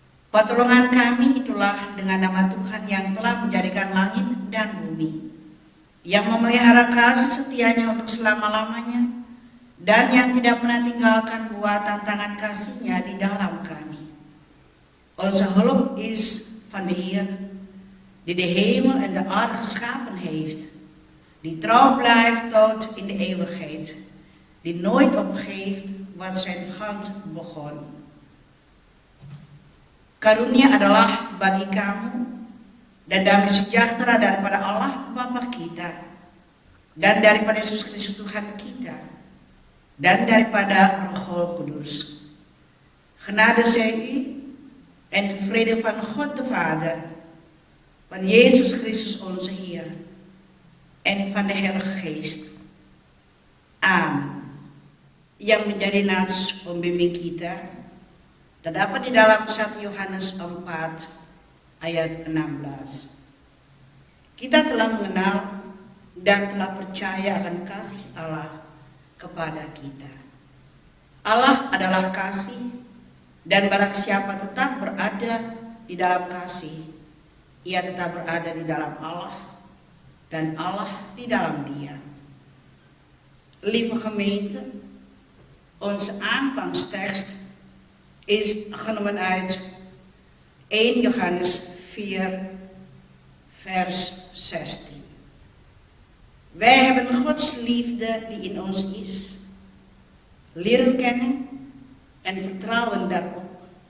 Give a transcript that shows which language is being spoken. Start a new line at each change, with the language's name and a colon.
Indonesian: Pertolongan kami itulah dengan nama Tuhan yang telah menjadikan langit dan bumi, yang memelihara kasih setianya untuk selama-lamanya, dan yang tidak pernah tinggalkan buatan tangan kasih-Nya di dalam kami.
Dutch: Onze hulp is van de Heer, die de hemel en de aarde geschapen heeft, die trouw blijft tot in de eeuwigheid, die nooit opgeeft wat zijn hand begon.
Indonesian: Karunia adalah bagi kamu dan damai sejahtera daripada Allah Bapa kita dan daripada Yesus Kristus Tuhan kita dan daripada Roh Kudus.
Dutch: Genade zij u en de vrede van God de Vader, van Jezus Christus onze Heer en van de Heilige Geest.
Indonesian: Amen. Yang menjadi nats pembimbing kita terdapat di dalam 1 Yohanes 4 ayat 16. Kita telah mengenal dan telah percaya akan kasih Allah kepada kita. Allah adalah kasih, dan barang siapa tetap berada di dalam kasih, ia tetap berada di dalam Allah dan Allah di dalam dia.
Dutch: Lieve gemeente, onze aanvangstekst is genomen uit 1 Johannes 4 vers 16. Wij hebben Gods liefde die in ons is leren kennen en vertrouwen daarop.